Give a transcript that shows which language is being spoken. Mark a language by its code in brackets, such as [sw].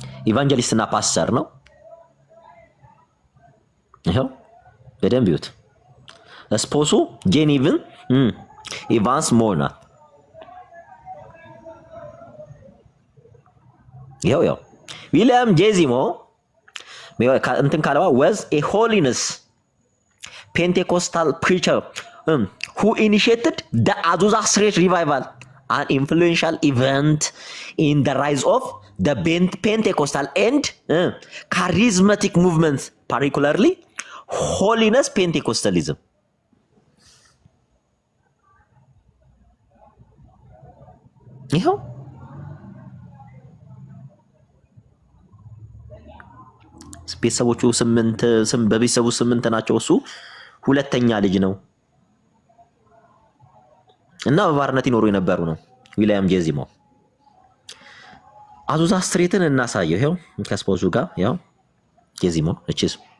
[am] ኢቫንጀሊስት እና ፓስተር ነው። ይሄው በደንብ ይዩት። ስፖሱ ጄኒቭን ኢቫንስ ሞር ናት። ይሄው William J. [en] Seymour [am] እንትን ካለዋ [en] was a holiness Pentecostal preacher who initiated the Azusa Street revival, an influential event in the rise of the Pentecostal and charismatic movements, particularly holiness Pentecostalism. [am] ይሄው ቤተሰቦቹ 8 በቤተሰቡ 8 ናቸው። እሱ ሁለተኛ ልጅ ነው እና በባርነት ይኖሩ የነበሩ ነው። ዊሊያም ጄ ዚሞር አዙዛ ስትሬትን እናሳየው። ይሄው ከስፖሱ ጋር ያው ጄ ዚሞር እቺስ